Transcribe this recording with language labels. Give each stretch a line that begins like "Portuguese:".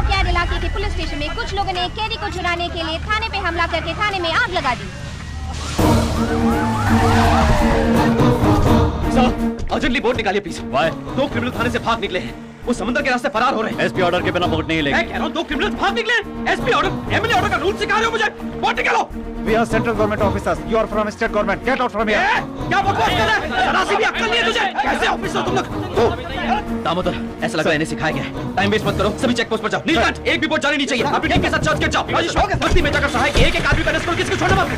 Hindi: इलाके के police station में कुछ लोगों ने एक कैदी को छुड़ाने के लिए थाने पे हमला करके थाने में आग लगा दी। सर, अर्जेंटली बोट निकालिए प्लीज। वाई? 2 क्रिमिनल थाने से भाग निकले हैं। वो समुद्र के रास्ते फरार हो रहे हैं। एसपी ऑर्डर के बिना बोट नहीं लेंगे। मैं कह रहा हूँ 2 क्रिमिनल भाग निकले। एसपी ऑर्डर, एमएलए ऑर्डर का रूल सिखा रहे हो मुझे। बोट निकालो।
English: We are central government officers. You are from state government. Get out from here.
Hindi: क्या बकवास कर रहा है? जरा सी भी अक्ल नहीं है तुझे? कैसे ऑफिसर तुम लोग? दामोदर, ऐसा लग रहा है इन्हें सिखाया गया है। टाइम वेस्ट मत करो, सभी चेक पोस्ट पर जाओ। नीलकंठ, एक भी बोट जानी नहीं चाहिए। अपनी टीम के साथ चर्च के जाओ। राजेश, बस्ती में जाकर सहाय के एक आदमी पर करो, किसी को छोड़ना मत।